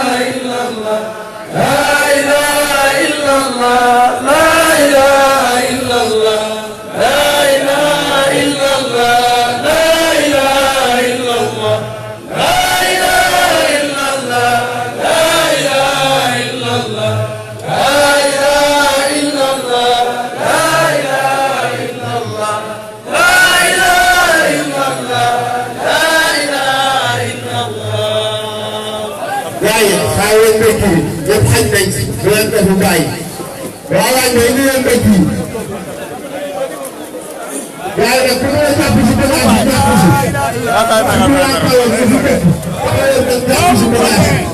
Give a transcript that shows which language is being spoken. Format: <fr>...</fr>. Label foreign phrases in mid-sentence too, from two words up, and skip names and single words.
<ar>إلا الله لا إله إلا الله لا إله إلا الله لا إله إلا الله لا إله إلا الله لا إله إلا الله لا إله إلا الله لا إله إلا الله لا إله إلا الله لا إله إلا الله لا إله إلا الله.</ar> <wo>gars yi xaar leen mbéy mi yëpp xaj nañ si bu leen defu gars yi waaw waaye ñooy indi leen mbéy mi gars yi nag ku mën a jàpp si bagage yi jàpp si. si bagage yi.</wo>